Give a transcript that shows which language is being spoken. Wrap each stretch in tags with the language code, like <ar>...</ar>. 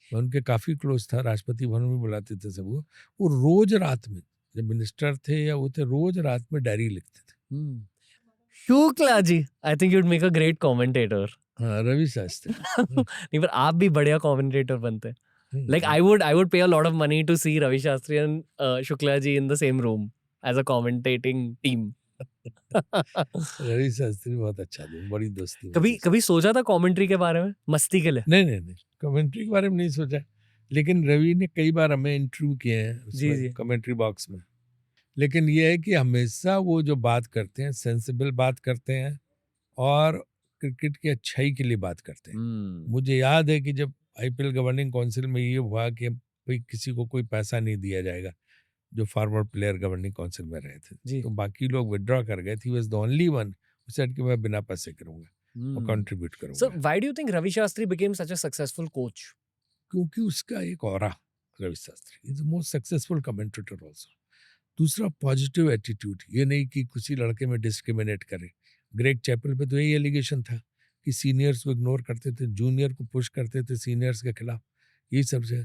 <hi>मैं उनके काफी क्लोज था, राष्ट्रपति भवन में बुलाते थे सब। वो रोज रात में, जब मिनिस्टर थे या वो थे, रोज रात में डायरी लिखते थे। हुँ।</hi> <en>Shukla ji, I think you would make a great commentator.</en> <hi>हाँ, रवि शास्त्री। हाँ, नहीं, पर आप भी बढ़िया कमेंटेटर बनते।</hi> <en>Like</en> <hi>हाँ,</hi> <en>I would pay a lot of money to see Ravi Shastri and Shukla ji in the same room as a commentating team.</en> <hi>Ravi Shastri बहुत अच्छा थे, बड़ी दोस्ती कभी मेरी उससे। कभी सोचा था कमेंट्री के बारे में मस्ती के लिए? नहीं नहीं नहीं, कमेंट्री के बारे में नहीं सोचा, लेकिन रवि ने कई बार हमें इंटरव्यू किए हैं जी, उसमें, जी। कमेंट्री बॉक्स में। लेकिन ये है कि हमेशा वो जो बात करते हैं, सेंसिबल बात करते हैं, और क्रिकेट की अच्छाई के लिए बात करते हैं। हुँ, मुझे याद है कि जब आईपीएल गवर्निंग काउंसिल में ये हुआ कि भाई किसी को कोई पैसा नहीं दिया जाएगा, जो फॉरवर्ड प्लेयर गवर्निंग काउंसिल में रहे थे, जी। तो बाकी लोग विड्रॉ कर गए थे।</hi> <en>he was the only one who said</en> <hi>कि मैं बिना पैसे करूंगा और</hi> <en>Hmm.</en> <hi>कंट्रीब्यूट</hi> <en>So</en> <hi>करूंगा,</hi> <en>why do you think Ravi Shastri became such a successful coach?</en> <hi>क्योंकि उसका एक aura,</hi> <en>Ravi Shastri is the most successful commentator also.</en> <hi>दूसरा, पॉजिटिव एटीट्यूड, ये नहीं कि किसी लड़के में डिस्क्रिमिनेट करे। ग्रेग चैपल पे तो यही एलिगेशन था कि सीनियर्स को इग्नोर करते थे, जूनियर को पुश करते थे सीनियर्स के खिलाफ, ये सब से।</hi>